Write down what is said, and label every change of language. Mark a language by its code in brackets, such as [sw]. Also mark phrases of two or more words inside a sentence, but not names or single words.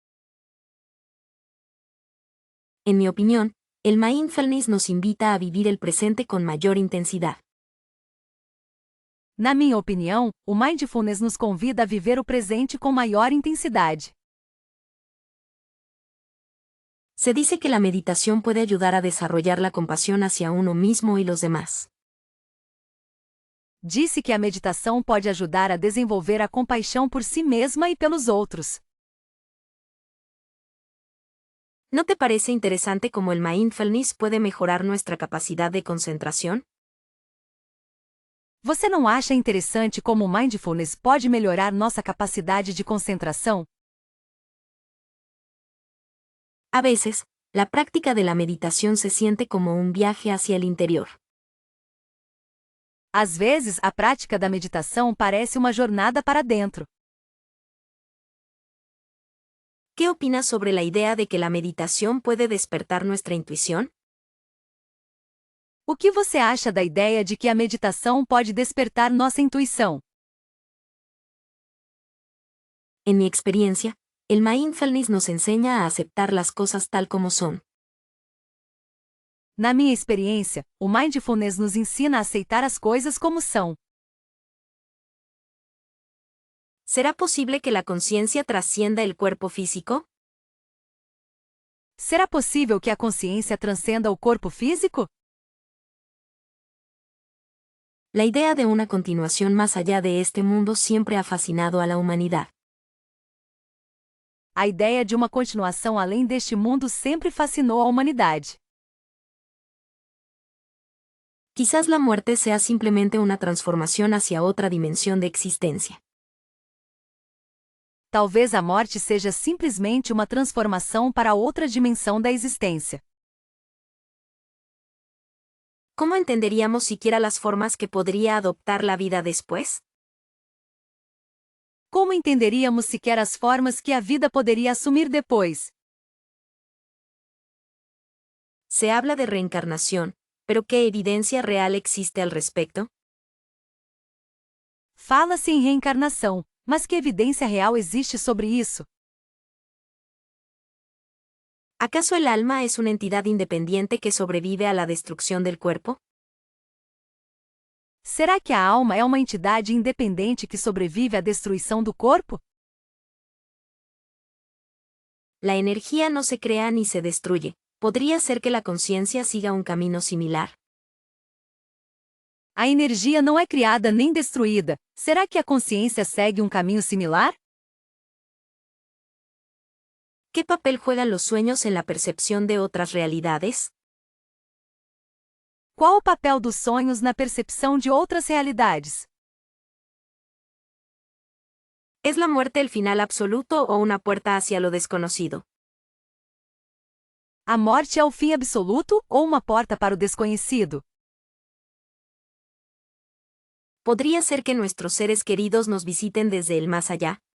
[es] En mi opinión, el mindfulness nos invita a vivir el presente con mayor intensidad. [pt] Na minha opinião, o mindfulness nos convida a viver o presente com maior intensidade. [es] Se dice que la meditación puede ayudar a desarrollar la compasión hacia uno mismo y los demás. [pt] Disse que a meditação pode ajudar a desenvolver a compaixão por si mesma e pelos outros. [es] ¿No te parece interesante cómo el mindfulness puede mejorar nuestra capacidad de concentración? [pt] Você não acha interessante como o mindfulness pode melhorar nossa capacidade de concentração? [es] A veces, la práctica de la meditación se siente como un viaje hacia el interior. [pt] Às vezes, a prática da meditação parece uma jornada para dentro. [es] ¿Qué opinas sobre la idea de que la meditación puede despertar nuestra intuición? [pt] O que você acha da ideia de que a meditação pode despertar nossa intuição? [es] En mi experiencia, el mindfulness nos enseña a aceptar las cosas tal como son. [pt] Na minha experiência, o mindfulness nos ensina a aceitar as coisas como são. [es] ¿Será posible que la conciencia trascienda el cuerpo físico? [pt] Será possível que a consciência transcenda o corpo físico? [es] La idea de una continuación más allá de este mundo siempre ha fascinado a la humanidad. [pt] A ideia de uma continuação além deste mundo sempre fascinou a humanidade. [es] Quizás la muerte sea simplemente una transformación hacia otra dimensión de existencia. [pt] Talvez a morte seja simplesmente uma transformação para outra dimensão da existência. [es] ¿Cómo entenderíamos siquiera las formas que podría adoptar la vida después? [pt] Como entenderíamos sequer as formas que a vida poderia assumir depois? [es] Se habla de reencarnación, pero ¿qué evidencia real existe al respecto? [pt] Fala-se em reencarnação, mas que evidência real existe sobre isso? [es] ¿Acaso el alma es una entidad independiente que sobrevive a la destrucción del cuerpo? [pt] Será que a alma é uma entidade independente que sobrevive à destruição do corpo? [es] La energía no se crea ni se destruye. ¿Podría ser que la conciencia siga un camino similar? [pt] A energia não é criada nem destruída. Será que a consciência segue um caminho similar? [es] ¿Qué papel juegan los sueños en la percepción de otras realidades? [pt] Qual o papel dos sonhos na percepção de outras realidades? [es] ¿Es la muerte el final absoluto o una puerta hacia lo desconocido? [pt] A morte é o fim absoluto ou uma porta para o desconhecido? [es] ¿Podría ser que nuestros seres queridos nos visiten desde el más allá?